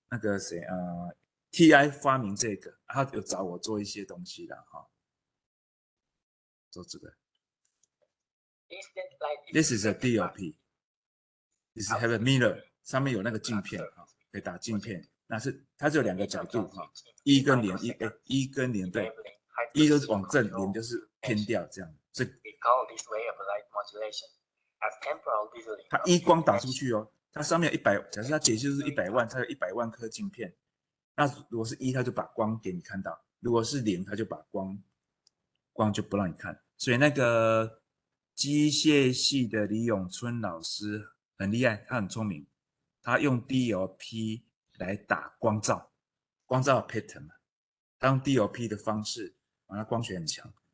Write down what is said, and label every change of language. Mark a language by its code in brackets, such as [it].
[zh] 那个谁TI 发明这个，他有找我做一些东西啦做这个。 [en] This is a DLP. This have a mirror. [zh] 上面有那个镜片可以打镜片。那是它只有两个角度一跟零一跟零对，一就是往正，零就是偏掉这样。所以 [en] We call this way of light modulation as temporal beveling. [zh] 它一光打出去它上面有100，假设它解析度是100万，它有100万颗镜片。那如果是一，它就把光给你看到；如果是零，它就把光就不让你看。所以那个机械系的李永春老师很厉害，他很聪明，他用 DLP 来打光照的 pattern 嘛，他用 DLP 的方式，他光学很强，